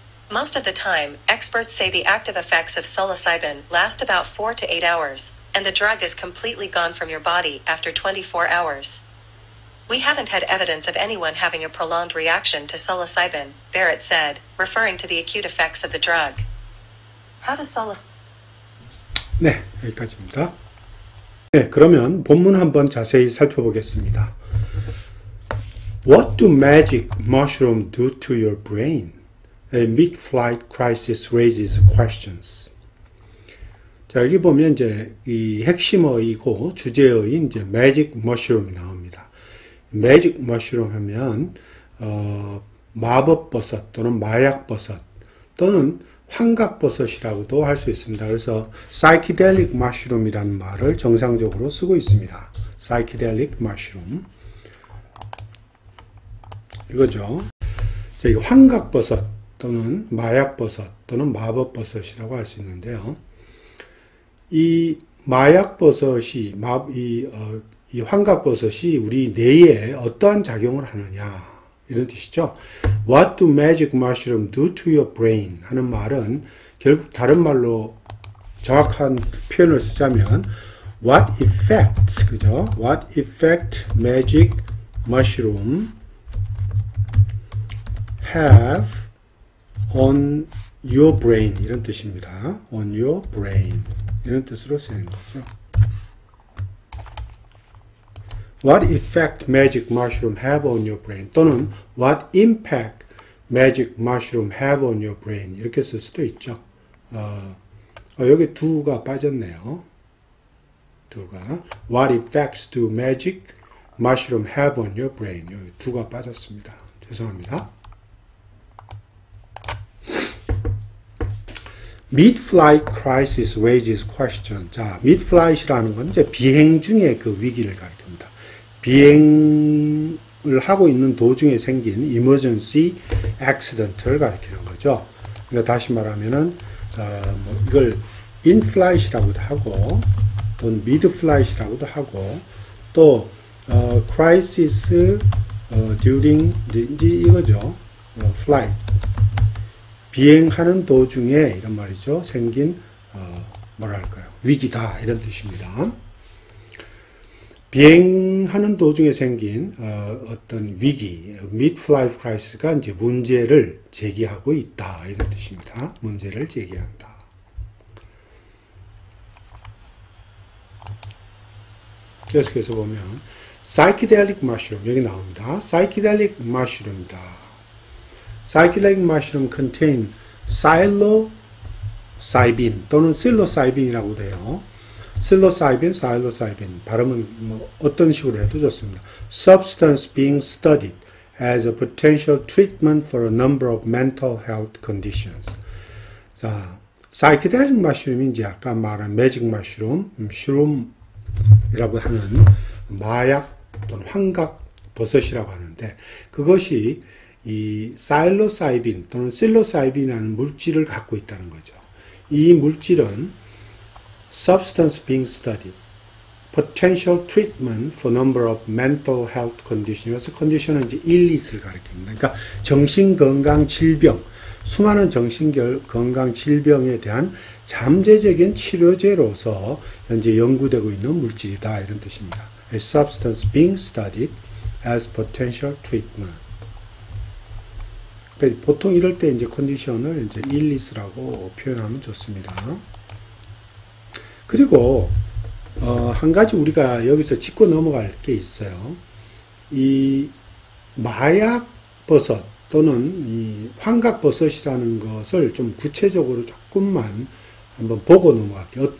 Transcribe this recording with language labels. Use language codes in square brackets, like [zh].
[en] Most of the time, experts say the active effects of psilocybin last about 4 to 8 hours, and the drug is completely gone from your body after 24 hours. We haven't had evidence of anyone having a prolonged reaction to psilocybin, Barrett said, referring to the acute effects of the drug. How does psilocybin... [ko] 네, 여기까지입니다. 네, 그러면 본문 한번 자세히 살펴보겠습니다. [en] What do magic mushrooms do to your brain? A mid-flight crisis raises questions. [ko] 자, 여기 보면 이제 이 핵심어이고 주제어인 이제 magic mushroom이 나옵니다. magic mushroom 하면 마법버섯 또는 마약버섯 또는 환각버섯이라고도 할 수 있습니다. 그래서 psychedelic mushroom이라는 말을 정상적으로 쓰고 있습니다. psychedelic mushroom 이거죠. 이 환각버섯 또는 마약버섯 또는 마법버섯이라고 할 수 있는데요. 이 마약버섯이 이 환각버섯이 우리 뇌에 어떠한 작용을 하느냐 이런 뜻이죠. [en] What do magic mushrooms do to your brain? [ko] 하는 말은 결국 다른 말로 정확한 표현을 쓰자면 [en] What effect, [ko] 그죠? [en] What effect magic mushroom have on your brain? [ko] 이런 뜻입니다. [en] On your brain [ko] 이런 뜻으로 쓰는 거죠. [en] What effect magic mushroom have on your brain? 또는 What impact magic mushroom have on your brain? [ko] 이렇게 쓸 수도 있죠. 여기 do가 빠졌네요. [en] do가 What effects do magic mushroom have on your brain? [ko] 여기 do가 빠졌습니다. 죄송합니다. [en] Mid-flight crisis raises question. [ko] 자, mid-flight이라는 건 이제 비행 중에 그 위기를 가리킵니다. 비행을 하고 있는 도중에 생긴 emergency accident를 가리키는 거죠. 그러니까 다시 말하면은 이걸 in-flight이라고도 하고, 또는 mid-flight이라고도 하고, 또 [en] crisis during [ko] 이거죠. [en] flight. [ko] 비행하는 도중에 이런 말이죠. 생긴 뭐랄까요? 위기다 이런 뜻입니다. 비행하는 도중에 생긴 어떤 위기, mid-flight crisis가 이제 문제를 제기하고 있다 이런 뜻입니다. 문제를 제기한다. 계속해서 보면 psychedelic mushroom 여기 나옵니다. psychedelic mushroom이다. [en] psychedelic mushroom contain psilocybin [ko] 또는 [en] psilocybin이라고 돼요. [ko] psilocybin 발음은 뭐 어떤 식으로 해도 좋습니다. [en] substance being studied as a potential treatment for a number of mental health conditions. [ko] 자, psychedelic mushroom이 이제 아까 말한 magic mushroom, 슈룸이라고 하는 마약 또는 환각 버섯이라고 하는데 그것이 이 사일로사이빈 또는 실로사이빈이라는 물질을 갖고 있다는 거죠. 이 물질은 [en] substance being studied, potential treatment for number of mental health conditions. [ko] 여기서 컨디션은 이제 illness를 가리킵니다. 그러니까 정신건강 질병, 수많은 정신건강 질병에 대한 잠재적인 치료제로서 현재 연구되고 있는 물질이다 이런 뜻입니다. [en] A substance being studied as potential treatment. [ko] 그러니까 보통 이럴 때 이제 컨디션을 이제 illness라고 표현하면 좋습니다. 그리고 한 가지 우리가 여기서 짚고 넘어갈 게 있어요. 이 마약 버섯 또는 이 환각 버섯이라는 것을 좀 구체적으로 조금만 한번 보고 넘어갈게요.